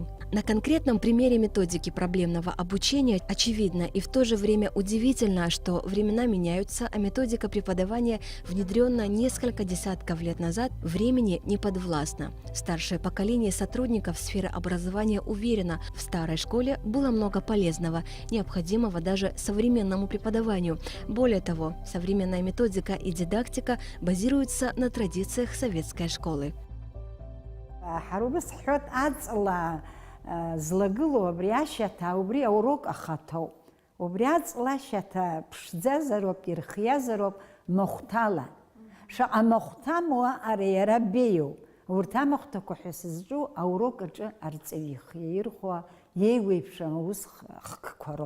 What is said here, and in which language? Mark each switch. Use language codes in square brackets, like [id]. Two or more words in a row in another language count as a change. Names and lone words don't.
[ru] На конкретном примере методики проблемного обучения очевидно и в то же время удивительно, что времена меняются, а методика преподавания, внедренная несколько десятков лет назад, времени не подвластна. Старшее поколение сотрудников сферы образования уверено, в старой школе было много полезного, необходимого даже современному преподаванию. Более того, современная методика и дидактика базируются на традициях советской школы. [ab] Злагыло убри ашьаҭа, убри аурок ахаҭоуп. Убри аҵла ашьаҭа ԥшӡазароуп, ирхиазароуп махәҭала. Шаҟа махәҭа амуа ари иара беиоуп. Урҭ амахәҭақәа ҳәа сызҿу аурок аҿы арҵаҩы ихирхәа, иеиуеиԥшым аус хкқәа роуп.